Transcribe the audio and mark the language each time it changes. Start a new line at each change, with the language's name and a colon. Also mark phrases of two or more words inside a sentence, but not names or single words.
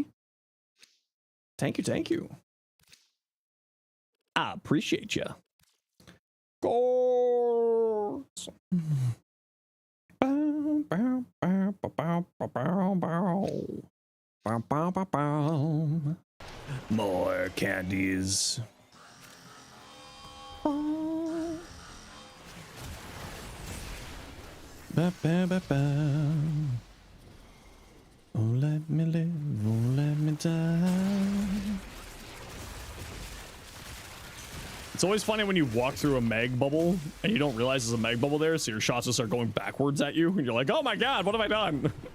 English: Thank you, thank you. I appreciate you. Gold. More candies. Oh. Ba, ba, ba, ba. Oh, let me live, oh, let me die. It's always funny when you walk through a mag bubble and you don't realize there's a mag bubble there, so your shots just start going backwards at you, and you're like, oh my god, what have I done?